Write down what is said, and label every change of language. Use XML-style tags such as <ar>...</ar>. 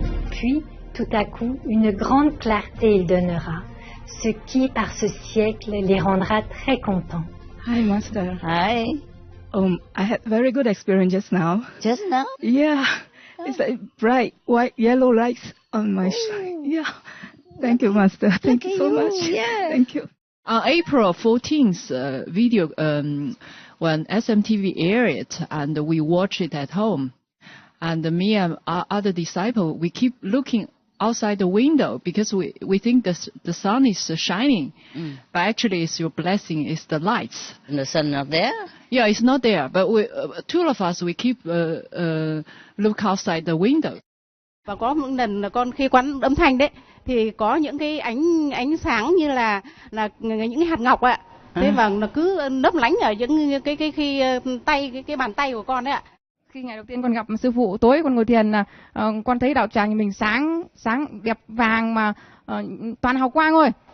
<fr>Puis, tout à coup, une grande clarté il donnera, ce qui, par ce siècle, les rendra très contents.</fr> <en>Hi, Master. Hi. I had very good experience just now. Just now? Yeah, it's like bright white yellow lights on my shirt. Yeah. Thank you, Master. Thank you so much. Yeah. Thank you. On April 14th video, when SMTV aired it, and we watched it at home, and me and our other disciple, we keep looking outside the window because we think the sun is shining, but actually it's your blessing, it's the lights. And the sun not there? Yeah, it's not there, but two of us, we keep look outside the window.</en> <vi>Và có một lần là con khi quán âm thanh đấy thì có những cái ánh sáng như là những cái hạt ngọc ạ. Thế và nó cứ lấp lánh ở những cái khi tay cái bàn tay của con đấy ạ. Khi ngày đầu tiên con gặp sư phụ, tối con ngồi thiền là con thấy đạo tràng mình sáng đẹp vàng mà toàn hào quang thôi.</vi>